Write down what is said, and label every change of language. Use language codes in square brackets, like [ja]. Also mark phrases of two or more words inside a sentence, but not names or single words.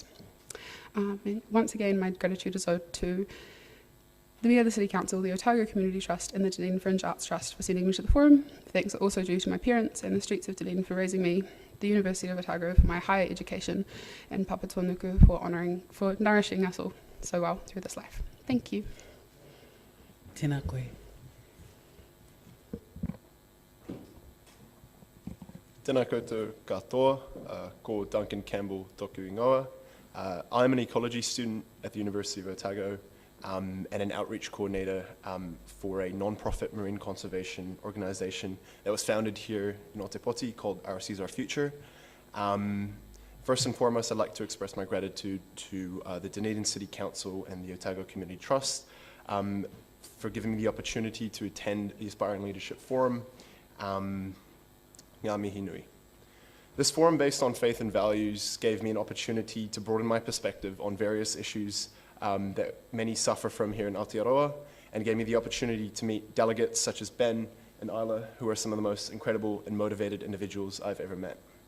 [en] And once again, my gratitude is owed to the Dunedin City Council, the Otago Community Trust and the Dunedin Fringe Arts Trust for sending me to the forum. Thanks are also due to my parents and the streets of Dunedin for raising me, the University of Otago for my higher education, and Papatūānuku for nourishing us all so well through this life. Thank you. [mi] Tēnā koe. Tēnā koutou katoa, ko Duncan Campbell toku ingoa. [en] I'm an ecology student at the University of Otago and an outreach coordinator for a non-profit marine conservation organisation that was founded here in Otepoti called Our Seas Our Future. First and foremost, I'd like to express my gratitude to the Dunedin City Council and the Otago Community Trust for giving me the opportunity to attend the Aspiring Leadership Forum. [mi] Ngā mihi nui. [en] This forum based on faith and values gave me an opportunity to broaden my perspective on various issues that many suffer from here in Aotearoa, and gave me the opportunity to meet delegates such as Ben and Isla, who are some of the most incredible and motivated individuals I've ever met.